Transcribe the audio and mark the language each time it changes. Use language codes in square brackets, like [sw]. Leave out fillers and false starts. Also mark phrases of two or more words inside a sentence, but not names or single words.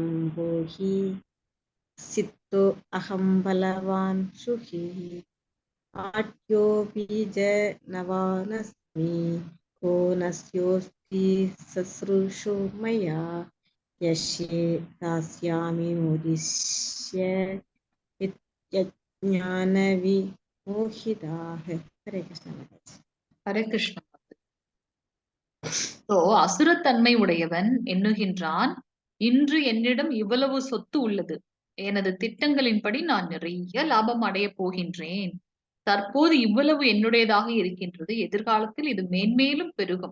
[sa] भोहि सिद्धो अहं बलवान् सुखी आट्योऽपि जनवानस्मि को नस्योऽस्ति शुश्रूषो मया यस्ये दास्यामि मुदिष्य ज्ञानविमोहिताः हरे कृष्ण माताजी। [ta] ஹரே கிருஷ்ணா. சோ அசுரத்தன்மை உடையவன் எண்ணுகின்றான், இன்று என்னிடம் இவ்வளவு சொத்து உள்ளது, எனது திட்டங்களின்படி நான் நிறைய லாபம் அடைய போகின்றேன், தற்போது இவ்வளவு என்னுடையதாக இருக்கின்றது, எதிர்காலத்தில் இது மேன்மேலும் பெருகும்.